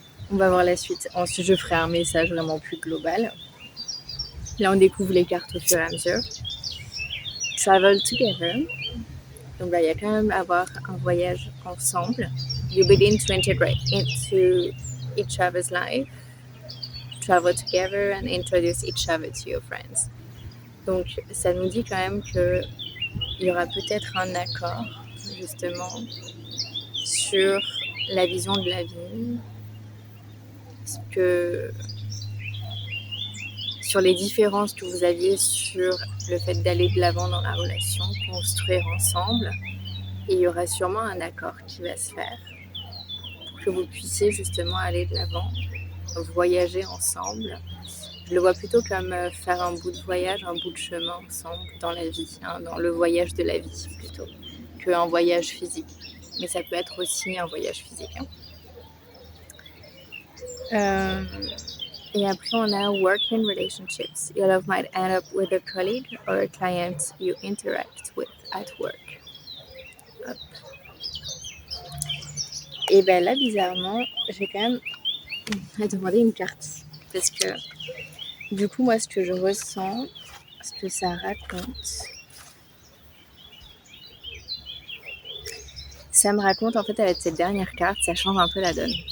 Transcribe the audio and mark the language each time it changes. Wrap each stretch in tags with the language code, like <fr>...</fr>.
<fr>On va voir la suite. Ensuite, je ferai un message vraiment plus global. Là, on découvre les cartes au fur et à mesure.</fr> <en>Travel together.</en> <fr>Donc là, il y a quand même avoir un voyage ensemble.</fr> <en>You begin to integrate into each other's life. Travel together and introduce each other to your friends.</en> <fr>Donc, ça nous dit quand même qu'il y aura peut-être un accord, justement, sur la vision de la vie, sur les différences que vous aviez sur le fait d'aller de l'avant dans la relation, construire ensemble. Et il y aura sûrement un accord qui va se faire pour que vous puissiez justement aller de l'avant, voyager ensemble. Je le vois plutôt comme faire un bout de voyage, un bout de chemin ensemble dans la vie, hein, dans le voyage de la vie plutôt, qu'un voyage physique. Mais ça peut être aussi un voyage physique. Hein. Et après, on a</fr> <en>working relationships. Your love might end up with a colleague or a client you interact with at work.</en> <fr>Hop. Et bien là, bizarrement, j'ai quand même demandé une carte. Parce que du coup, moi, ce que je ressens, ce que ça raconte, ça me raconte en fait avec cette dernière carte, ça change un peu la donne.</fr>